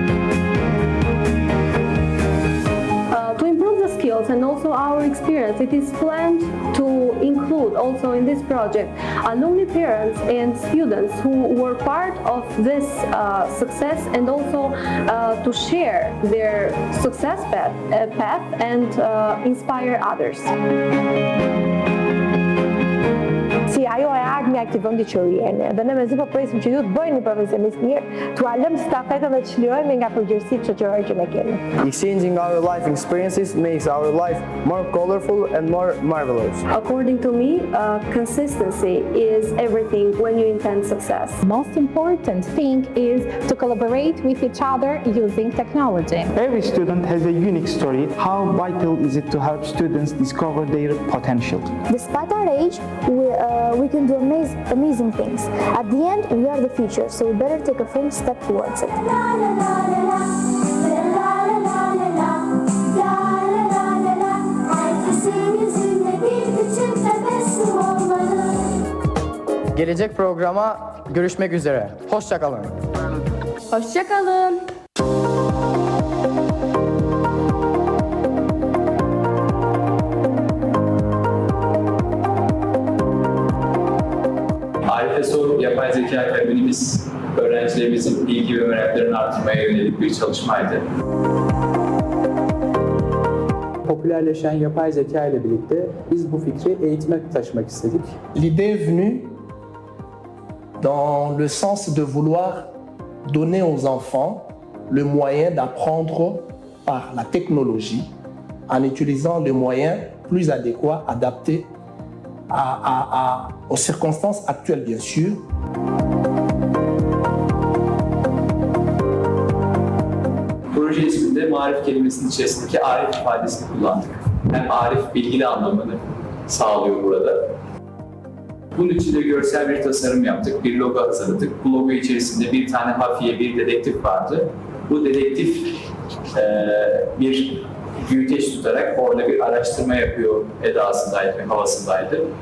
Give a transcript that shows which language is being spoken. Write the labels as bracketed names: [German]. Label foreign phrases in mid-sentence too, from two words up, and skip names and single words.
[English] To improve the skills and also our experience, it is planned to include also in this project alumni parents and students who were part of this success, and also to share their success path and inspire others. [Albanian] Si ajo e ardhmja e këtij vendi që rjeni, dhe ne mezi po presim që ju të bëjeni një profesionist mirë, t'u lëmë stafetën dhe të çlirojmë nga përgjegjësitë shoqërore që ne kemi. [English] Exchanging our life experiences makes our life more colorful and more marvelous. According to me, consistency is everything when you intend success. Most important thing is to collaborate with each other using technology. Every student has a unique story. How vital is it to help students discover their potential? Despite our age, we can do amazing things. At the end, we are the future, so we better take a firm step towards it. [Turkish] Gelecek programa görüşmek üzere. Hoşça kalın. Hoşça kalın. Arife Soru Yapay Zeka Akademimiz öğrencilerimizin bilgi ve meraklarını artırmaya yönelik bir çalışmaydı. Popülerleşen yapay zeka ile birlikte biz bu fikri eğitime taşımak istedik. [French] L'idée est venue dans le sens de vouloir donner aux enfants le moyen d'apprendre par la technologie en utilisant les moyens plus adéquats, adaptés aux circonstances actuelles bien sûr. [Turkish] marif kelimesinin içerisindeki arif ifadesini kullandık. Hem arif bilgili anlamını sağlıyor burada. Bunun için de görsel bir tasarım yaptık, bir logo hazırladık. Bu logo içerisinde bir tane hafiye, bir dedektif vardı. Bu dedektif bir büyüteç tutarak orada bir araştırma yapıyor edasındaydı ve havasındaydı.